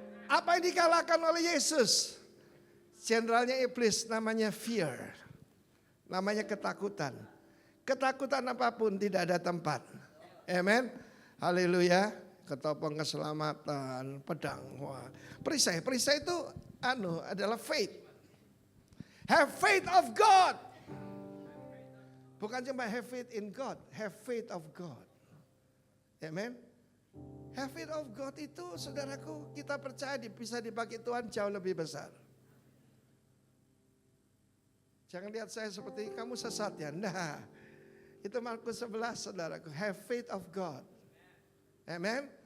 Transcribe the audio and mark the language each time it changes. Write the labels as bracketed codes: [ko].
[id] Apa yang dikalahkan oleh Yesus? Jenderalnya iblis namanya fear. Namanya ketakutan. Ketakutan apapun tidak ada tempat. Amen. Haleluya. Ketopong keselamatan, pedang. Wah. Perisai itu adalah faith. [en] Have faith of God. [id] Bukan cuma [en] have faith in God, have faith of God. Amen. Have faith of God [id] itu saudaraku, kita percaya bisa dipakai Tuhan jauh lebih besar. Jangan lihat saya seperti kamu sesat ya. Nah, itu Markus 11 saudaraku, [en] have faith of God. [id] Amen.